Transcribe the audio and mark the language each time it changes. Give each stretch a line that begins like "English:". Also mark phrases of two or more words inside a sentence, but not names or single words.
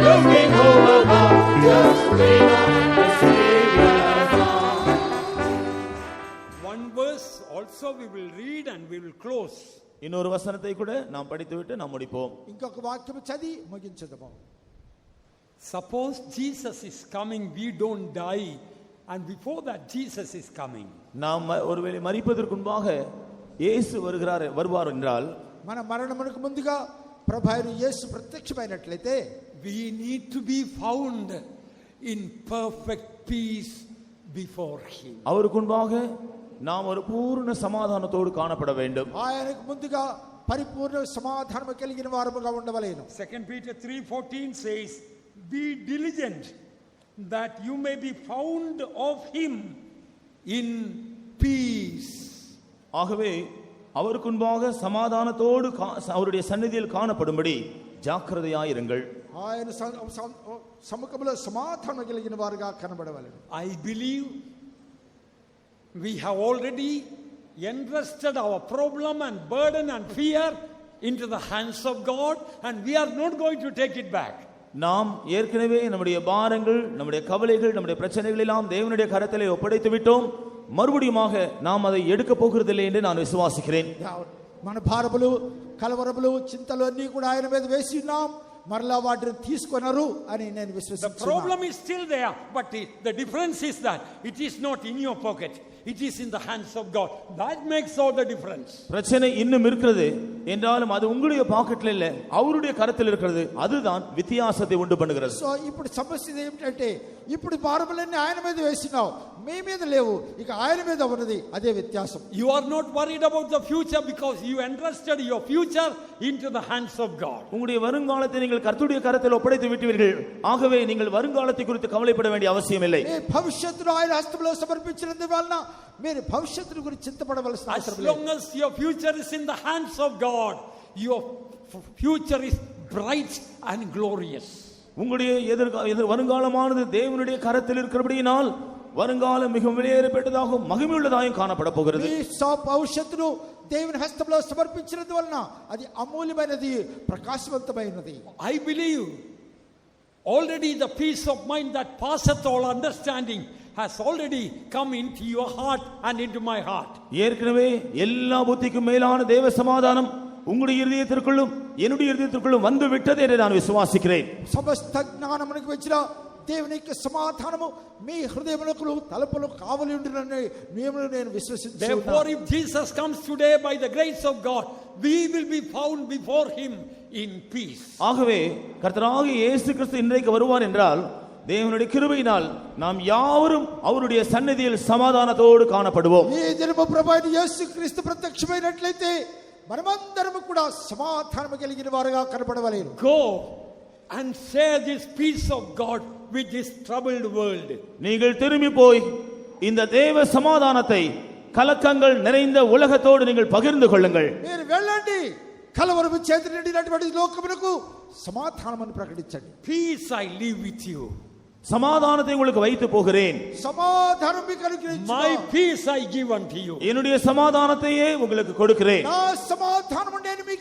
English: wait over God, just wait on the Savior's arm. One verse also we will read and we will close.
Tamil: இன்னொரு வசனத்தை கூட நாம் படித்துவிட்டு நாம் முடிப்போம்.
Telugu: ఇంకొక వాక్యం చదివి ముగించుదాము.
English: Suppose Jesus is coming, we don't die, and before that Jesus is coming.
Tamil: நாம் ஒருவேளை மரிப்பதற்கு முன்பாக இயேசு வருவார் என்றால்,
Telugu: మన మరణమునకు ముందుగా ప్రభువైన యేసు ప్రత్యక్షమైనట్లయితే,
English: we need to be found in perfect peace before him.
Tamil: அவருக்கு முன்பாக நாம் ஒரு பூர்ண சமாதானத்தோடு காணப்பட வேண்டும்.
Telugu: ఆయనకు ముందుగా పరిపూర్ణ సమాధానము కలిగిన వారముగా ఉండవలెను.
English: 2 Peter 3:14 says, be diligent that you may be found of him in peace.
Tamil: ஆகவே அவருக்கு முன்பாக சமாதானத்தோடு அவருடைய சந்நிதியில் காணப்படும்படி ஜாக்கிரதையாயிருங்கள்.
Telugu: ఆయన సముఖములో సమాధానం కలిగిన వారుగా కనబడవలెను.
English: I believe we have already entrusted our problem and burden and fear into the hands of God, and we are not going to take it back.
Tamil: நாம் ஏற்கனவே நம்முடைய பாரங்கள், நம்முடைய கவலைகள், நம்முடைய பிரச்சனைகள் எல்லாம் தேவனுடைய கரத்திலே ஒப்படைத்து விட்டோம். மறுபடியுமாக நாம் அதை எடுக்க போகிறதில்லை என்று நான் விசுவாசிக்கிறேன்.
Telugu: మన భారములు, కలవరములు, చింతలు అన్నీ కూడా ఆయన మీద వేసి ఉన్నాం. మరలా వాటిని తీసుకొనరు అని నేను విశ్వసిస్తున్నాను.
English: The problem is still there, but the difference is that it is not in your pocket. It is in the hands of God. That makes all the difference.
Tamil: பிரச்சனை இன்னும் இருக்கிறது என்றாலும் அது உங்களுடைய பாக்கெட்ல இல்ல, அவருடைய கரத்தில் இருக்கிறது. அதுதான் வித்தியாசத்தை உண்டு பண்ணுகிறது.
Telugu: సో ఇప్పుడు సమస్య ఏమిటంటే, ఇప్పుడు భారములన్నీ ఆయన మీద వేసినావు, మీ మీద లేవు, ఇక ఆయన మీద ఉన్నది. అదే వ్యత్యాసం.
English: You are not worried about the future because you entrusted your future into the hands of God.
Tamil: உங்களுடைய வருங்காலத்தை நீங்கள் கர்த்தருடைய கரத்தில் ஒப்படைத்து விட்டீர்கள். ஆகவே நீங்கள் வருங்காலத்தை குறித்து கவலைப்பட வேண்டிய அவசியம் இல்லை.
Telugu: మీ భవిష్యత్తును ఆయన హస్తములో సమర్పించినందువలన మీరు భవిష్యత్తు గురించి చింతపడవలసిన అవసరం లేదు.
English: As long as your future is in the hands of God, your future is bright and glorious.
Tamil: உங்களுடைய வருங்காலமானது தேவனுடைய கரத்தில் இருக்கிறபடியினால் வருங்காலம் மிகவும் வெளியேறப்பட்டதாகவும் மகிமையுள்ளதாகவும் காணப்பட போகிறது.
Telugu: మీ భవిష్యత్తును దేవుని హస్తంలో సమర్పించినందువలన అది అమూల్యమైనది, ప్రకాశవంతమైనది.
English: I believe already the peace of mind that passeth all understanding has already come into your heart and into my heart.
Tamil: ஏற்கனவே எல்லா புத்திக்கும் மேலான தேவ சமாதானம் உங்களுடைய இதயத்திற்குள்ளும் என்னுடைய இதயத்திற்குள்ளும் வந்து விட்டது என்று நான் விசுவாசிக்கிறேன்.
Telugu: సమస్త జ్ఞానమునకు వచ్చిన దేవుని యొక్క సమాధానము మీ హృదయములకు తలుపులు కావలి ఉండునని నేను విశ్వసిస్తున్నాను.
English: Therefore, if Jesus comes today by the grace of God, we will be found before him in peace.
Tamil: ஆகவே கர்த்தராகிய இயேசு கிறிஸ்து இன்றைக்கு வருவார் என்றால் தேவனுடைய கிருபையினால் நாம் யாவரும் அவருடைய சந்நிதியில் சமாதானத்தோடு காணப்படுவோம்.
Telugu: ఈ దినము ప్రభువైన యేసు క్రీస్తు ప్రత్యక్షమైనట్లయితే మనమందరం కూడా సమాధానము కలిగిన వారుగా కనబడవలెను.
English: Go and share this peace of God with this troubled world.
Tamil: நீங்கள் திரும்பி போய் இந்த தேவ சமாதானத்தை கலக்கங்கள் நிறைந்த உலகத்தோடு நீங்கள் பகிர்ந்து கொள்ளுங்கள்.
Telugu: మీరు వెళ్ళండి, కలవరము చేత నిండినటువంటి లోకమునకు సమాధానమును ప్రకటించండి.
English: Peace I leave with you.
Tamil: சமாதானத்தை உங்களுக்கு வைத்து போகிறேன்.
Telugu: సమాధానం మీకు అనుగ్రహించును.
English: My peace I give unto you.
Tamil: என்னுடைய சமாதானத்தையே உங்களுக்கு கொடுக்கிறேன்.
Telugu: నా సమాధానము నేను మీకు